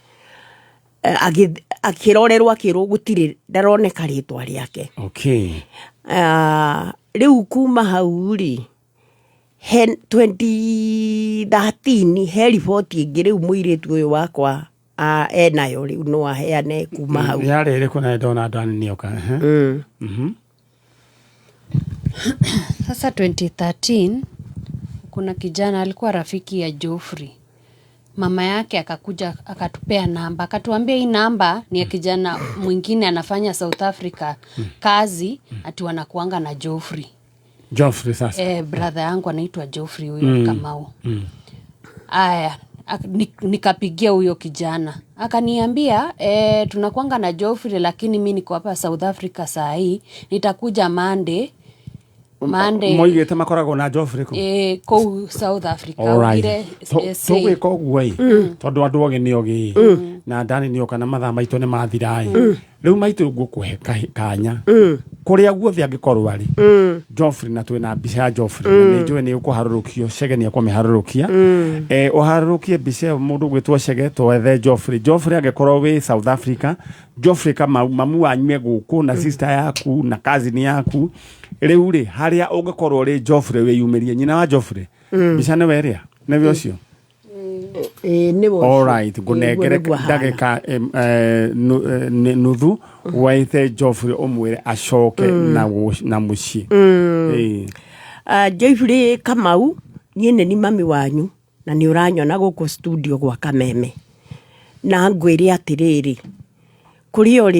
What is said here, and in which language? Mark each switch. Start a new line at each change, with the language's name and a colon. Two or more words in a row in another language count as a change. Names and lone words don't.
Kikuyu: Akĩrorerwo akĩrwo gũtirĩ ndaroneka rĩtwa rĩake. Rĩu kuma hau rĩ he 2013 he riboti ĩngĩ rĩu mũirĩtu ũyũ wakwa enayo rĩu no aheane kuma hau. Yarĩ ĩrĩkũ na ndona ndani nĩoka?
Swahili: Sasa 2013 kuna kijana alikuwa rafiki ya Joyfrey. Mama yake akakuja akatupea namba, akatuambia hii namba ni ya kijana mwingine anafanya South Africa kazi ati wanakuanga na Joyfrey sasa. Brother yangu anaitwa Joyfrey huyo Kamau. Aya nikapigia huyo kijana akaniambia tunakuanga na Joyfrey lakini mimi niko hapa South Africa saa hii nitakuja Monday.
Kikuyu: Moigĩte makoragwo na Joyfrey kũu South Africa. Tũgwĩka ũguo tondũ andũ ogĩ nĩ ogĩ na ndani nĩoka na mathaa maitũ nĩ mathira rĩu maitũ ngũkũhe kanya kũrĩa guothe angĩkorwo arĩ Joyfrey na twĩna mbica ya Joyfrey nĩ njũĩ nĩ ũkũharũrũkio Chege nĩ ekũmĩharũrũkia ũharũrũkie mbica ĩyo mũndũ gwĩtwo Chege twethe Joyfrey angĩkorwo wĩ South Africa Joyfrey Kamau mamu wanyu gũkũ na sister yaku na cousin yaku rĩu rĩ harĩa ũngĩkorwo rĩ Joyfrey wĩyumĩrie nyina wa Joyfrey mbica nĩ weria nĩwe ũcio.
English: All right
Kikuyu: ngũnengere ndagĩka nuthu waite Joyfrey ũmwĩre acoke na mũciĩ. Joyfrey Kamau niĩ nĩ mami wanyu na nĩ ũranyona gũkũ studio gwa Kameme na ngwĩre atĩrĩrĩ kũrĩa ũrĩ